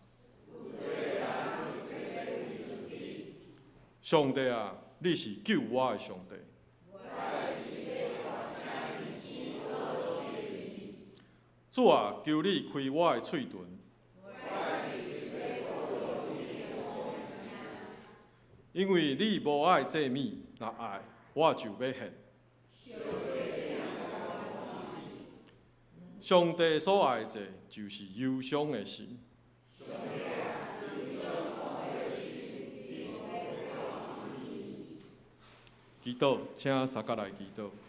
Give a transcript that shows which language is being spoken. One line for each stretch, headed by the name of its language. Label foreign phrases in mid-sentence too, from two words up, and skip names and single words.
Min Nan Chinese: 上帝啊，你是救我的上帝。主啊，求你开我的喙唇。因为你无爱这物，若爱，我就要献。上帝所爱者，就是忧伤的心。祈祷，请三角来祈祷。